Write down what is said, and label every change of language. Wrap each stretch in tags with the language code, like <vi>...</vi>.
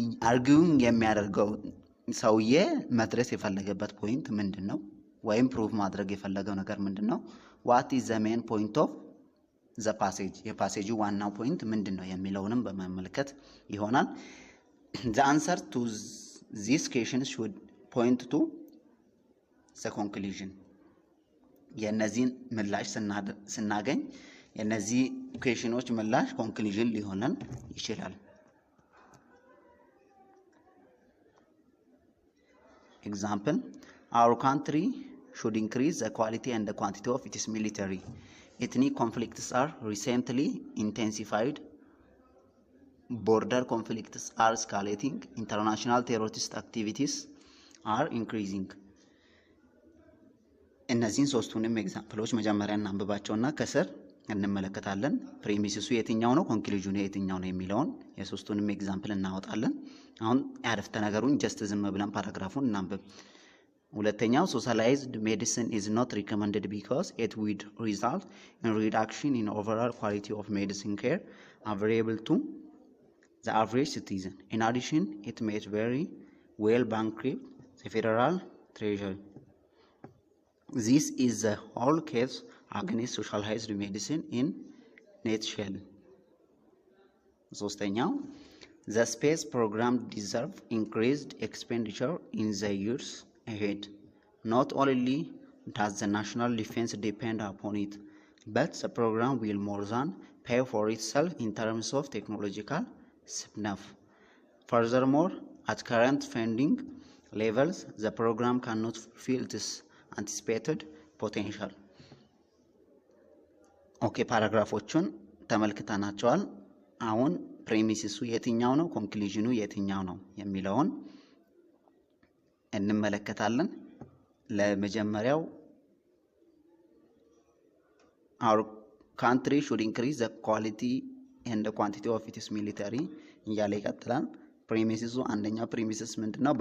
<am>arguing የሚያደርገው ሰውዬ መድረስ የፈለገበት ፖይንት ምንድነው? ወይም ፕሩፍ ማድረግ የፈለገው ነገር ምንድነው?</am> <en>what is the main point of the passage?</en> <am>የፓሴጁ ዋናው ፖይንት ምንድነው የሚለውንም በመመልከት ይሆናል።</am> <en>the answer to this question should point to the conclusion.</en> <am>የነዚህን ምላሽ ስናገኝ የነዚህ ኩዌሽኖች ምላሽ ኮንክሉዥን ሊሆነን ይችላል።</am> <en>example our country should increase the quality and the quantity of its military. ethnic conflicts are recently intensified. border conflicts are escalating. international terrorist activities are increasing.</en> <am>እነዚህን ሶስቱንም ኤግዛምፕሎች መጀመሪያ እናንብባቸውና ከስር እንመለከታለን። ፕሪሚሲሱ የትኛው ነው ኮንክሉዥኑ የትኛው ነው የሚለውን የሶስቱንም ኤግዛምፕል እናወጣለን። አሁን ያረፍተ ነገሩን ጀስት ዝም ብለን ፓራግራፉን እናንብብ። ሁለተኛው</am> <en>socialized medicine is not recommended because it would result in reduction in overall quality of medicine care available to the average citizen. in addition it may very well bankrupt the federal treasury. this is the whole case against socialized medicine in nutshell.</en> <am>ሶስተኛው</am> <en>the space program deserves increased expenditure in the years ahead. not only does the national defense depend upon it, but the program will more than pay for itself in terms of technological snuff. furthermore, at current funding levels, the program cannot fulfill this anticipated potential.</en> <am>ኦኬ ፓራግራፎቹን ተመልክተናቸዋል። አሁን ፕሪሚሲሱ የትኛው ነው ኮንክሉዥኑ የትኛው ነው የሚለውን እንመለከታለን። ለመጀመሪያው</am> <en>our country should increase the quality and the quantity of its military</en> <am>እያለ ይቀጥላል። ፕሪሚሲሱ አንደኛው ፕሪሚሲስ ምንድነው?</am>